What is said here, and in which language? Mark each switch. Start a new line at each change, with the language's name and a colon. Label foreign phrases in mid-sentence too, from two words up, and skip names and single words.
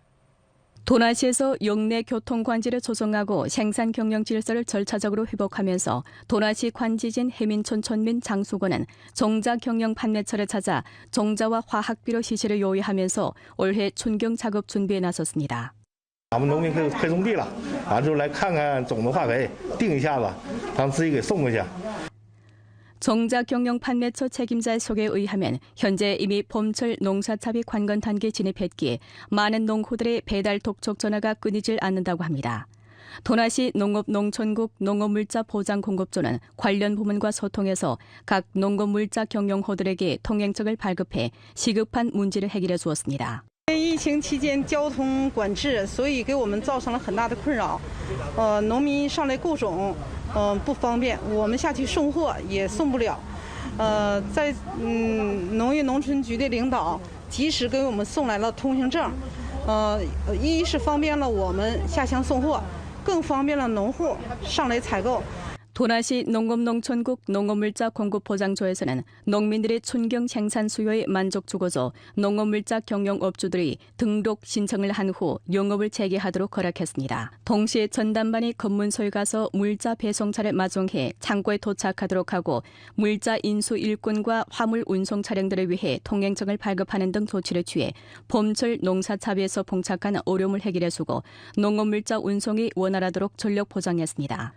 Korean: 도나시에서 역내 교통 관지를 조성하고 생산 경영 질서를 절차적으로 회복하면서 도나시 관지진 해민촌 촌민 장수건은 종자 경영 판매처를 찾아 종자와 화학비료 시세를 요구하면서 올해 춘경 작업 준비에 나섰습니다.
Chinese: 咱们农民快种地了，完之后来看看种子化肥，定一下子，咱自己给送过去。
Korean: 종자 경영 판매처 책임자의 소개에 의하면 현재 이미 봄철 농사차비 관건 단계에 진입했기에 많은 농户들의 배달 독촉 전화가 끊이질 않는다고 합니다. 도나시 농업농촌국 농업물자 보장공급조는 관련 부문과 소통해서 각 농업물자 경영호들에게 통행증을 발급해 시급한 문제를 해결해 주었습니다.
Chinese: 疫情期间交通管制，所以给我们造成了很大的困扰。农民上来购种，不方便，我们下去送货也送不了。在农业农村局的领导及时给我们送来了通行证，一是方便了我们下乡送货，更方便了农户上来采购。
Korean: 도나시 농업농촌국 농업물자 공급보장소에서는 농민들의 춘경 생산 수요에 만족 주고서 농업물자 경영업주들이 등록 신청을 한 후 영업을 재개하도록 허락했습니다. 동시에 전담반이 검문소에 가서 물자 배송차를 마중해 창고에 도착하도록 하고 물자 인수 일꾼과 화물 운송 차량들을 위해 통행증을 발급하는 등 조치를 취해 봄철 농사차비에서 봉착한 어려움을 해결해주고 농업물자 운송이 원활하도록 전력 보장했습니다.